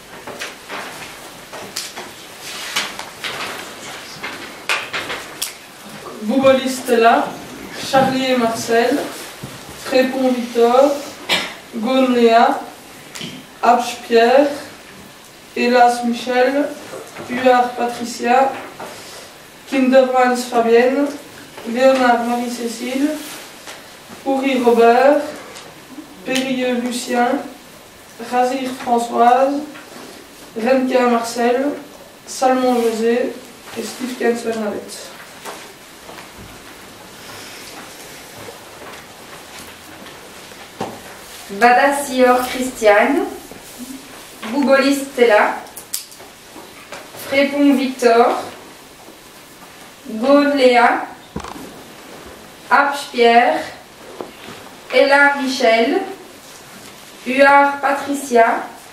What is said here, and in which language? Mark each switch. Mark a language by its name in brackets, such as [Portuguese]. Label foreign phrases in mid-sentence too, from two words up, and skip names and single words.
[French] Goubolis Stella, Charlier Marcel, Trépon Victor, Gaune Léa, Apch Pierre, Hélas Michel, Huard Patricia, Kindermans Fabienne, Léonard Marie-Cécile, Houry Robert, Périlleux Lucien, Razir Françoise, Renka Marcel, Salmon José et Stevkens Bernadette. Badassior Christiane, Goubolis Stella, Frépon Victor, Gaune Léa, Apch Pierre, Ella Michel, Huard Patricia,